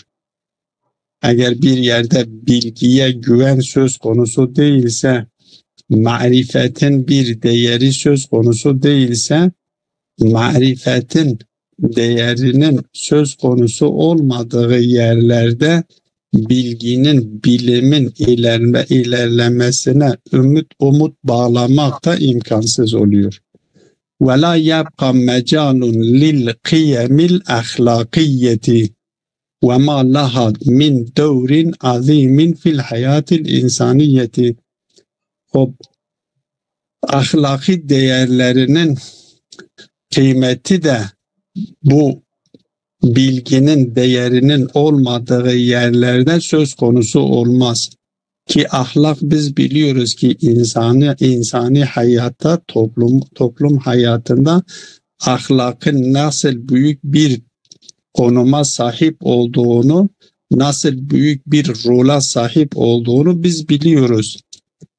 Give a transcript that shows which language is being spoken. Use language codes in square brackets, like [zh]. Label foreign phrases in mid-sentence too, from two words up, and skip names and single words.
[tr] Eğer bir yerde bilgiye güven söz konusu değilse, marifetin bir değeri söz konusu değilse, marifetin değerinin söz konusu olmadığı yerlerde bilginin, bilimin ilerlemesine umut bağlamak da imkansız oluyor. [ar] وَلَا يَبْقَ مَجَالٌ لِلْقِيَمِ الْأَخْلَاقِيَّةِ وَمَا لَهَا مِنْ دَوْرٍ عَظِيمٍ فِي الْحَيَاةِ الْاِنْسَانِيَّةِ. [tr] Ahlaki değerlerinin kıymeti de bu bilginin değerinin olmadığı yerlerde söz konusu olmaz. Ki ahlak biz biliyoruz ki insani hayatta, toplum hayatında ahlakın nasıl büyük bir konuma sahip olduğunu, nasıl büyük bir rola sahip olduğunu biz biliyoruz.